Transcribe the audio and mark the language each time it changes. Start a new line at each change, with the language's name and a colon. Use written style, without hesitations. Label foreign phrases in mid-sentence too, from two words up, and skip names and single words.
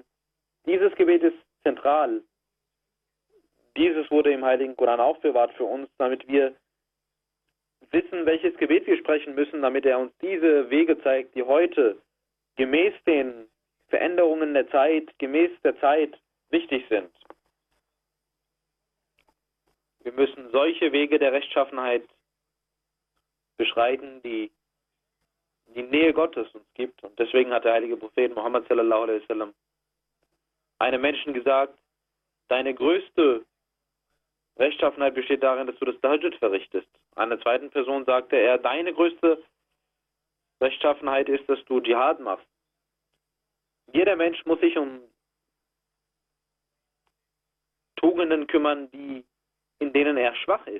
German: Dieses Gebet ist zentral. Dieses wurde im Heiligen Koran aufbewahrt für uns, damit wir wissen, welches Gebet wir sprechen müssen, damit er uns diese Wege zeigt, die heute gemäß den Veränderungen der Zeit, gemäß der Zeit wichtig sind. Wir müssen solche Wege der Rechtschaffenheit beschreiten, die die Nähe Gottes uns gibt. Und deswegen hat der heilige Prophet Muhammad
Arabic: صلى الله عليه وسلم
German: einem Menschen gesagt, deine größte Rechtschaffenheit besteht darin, dass du das Tahajjud verrichtest. Einer zweiten Person sagte er, deine größte Rechtschaffenheit ist, dass du Dschihad machst. Jeder Mensch muss sich um Tugenden kümmern, in denen er schwach ist.